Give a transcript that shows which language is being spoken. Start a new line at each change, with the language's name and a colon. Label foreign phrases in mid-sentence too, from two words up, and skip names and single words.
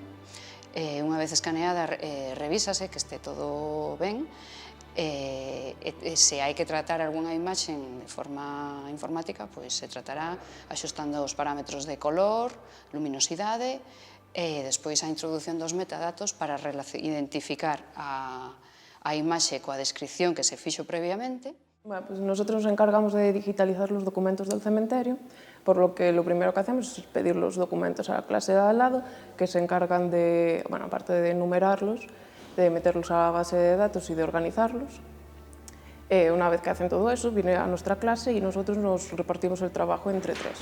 Galician: Unha vez escaneada, revísase que este todo ben, se hai que tratar algunha imaxe de forma informática, pois se tratará axustando os parámetros de color, luminosidade E despois a introdución dos metadatos para identificar a imaxe coa descripción que se fixo previamente.
Spanish: Bueno, pues nosotros nos encargamos de digitalizar los documentos del cementerio, por lo que lo primero que hacemos es pedir los documentos a la clase de al lado, que se encargan de, bueno, aparte de enumerarlos, de meterlos a la base de datos y de organizarlos. Una vez que hacen todo eso, viene a nuestra clase y nosotros nos repartimos el trabajo entre tres.